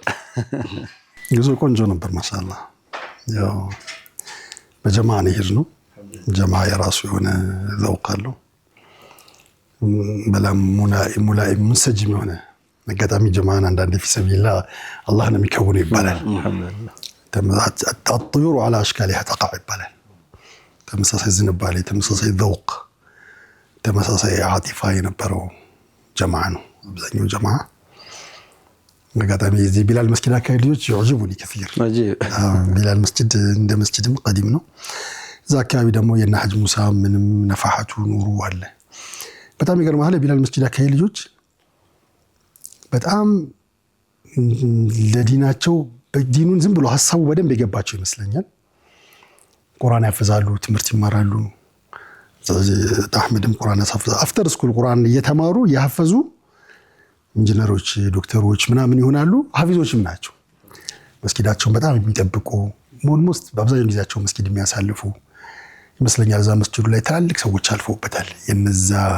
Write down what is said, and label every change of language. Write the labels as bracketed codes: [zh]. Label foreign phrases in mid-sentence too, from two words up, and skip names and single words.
[am] ጉዞ ቆንጆ ነበር ማሻአላህ። ያው በጀማዓ ነው የሄድነው። ጀማዓ የራሱ የሆነ ዘውቅ አለው። በላም [ar] ملائم منسجم [am] የሆነ አጋጣሚ ጀማዓን አንዳንዴ [ar] في سبيل الله [am] አላህ ነው የሚከውነው ይባላል። [ar] الطيور على اشكالها تقع [am] ይባላል። ተመሳሳይ ዝንባሌ፣ ተመሳሳይ ዘውቅ፣ ተመሳሳይ ዓጢፋ የነበረው ጀማዓ ነው አብዛኛው ጀማዓ። አጋጣሚ እዚህ ቢላል መስጊድ አካባቢ ልጆች [ar] يعجبوني كثير። [am] ቢላል መስጊድ እንደ መስጊድም ቀዲም ነው። እዛ አካባቢ ደግሞ የነ ሐጅ ሙሳ ምንም ነፋሐቱ ኑሩ አለ። በጣም ይገርማል። ቢላል መስጊድ አካባቢ ልጆች በጣም ለዲናቸው በዲኑን ዝም ብሎ ሐሳቡ በደንብ የገባቸው ይመስለኛል። ቁርአን ያፈዛሉ፣ ትምህርት ይማራሉ። ስለዚህ አህመድም ቁርአን ያሳፈዛ [en] after school [am] ቁርአን እየተማሩ ያፈዙ ኢንጂነሮች፣ ዶክተሮች ምናምን ይሆናሉ። ሐፊዞችም ናቸው። መስጊዳቸውን በጣም የሚጠብቁ ሞልሞስት በአብዛኛው ጊዜያቸው መስጊድ የሚያሳልፉ ይመስለኛል። እዛ መስጊዱ ላይ ትላልቅ ሰዎች አልፈውበታል። የነዛ